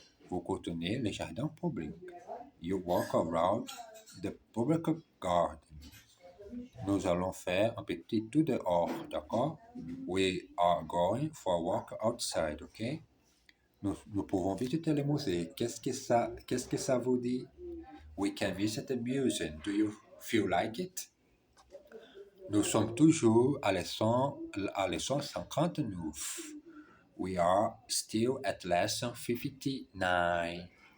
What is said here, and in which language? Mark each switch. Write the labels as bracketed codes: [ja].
[fr] Vous contenez le jardin public. [en] You walk around the public garden. [fr] Nous allons faire un petit tour dehors, d'accord? [en] We are going for a walk outside, ok? [fr] Nous pouvons visiter le musée. Qu'est-ce que ça vous dit? [en] We can visit the museum. Do you feel like it? [fr] Nous sommes toujours à leçon 59. [en] We are still at lesson 59.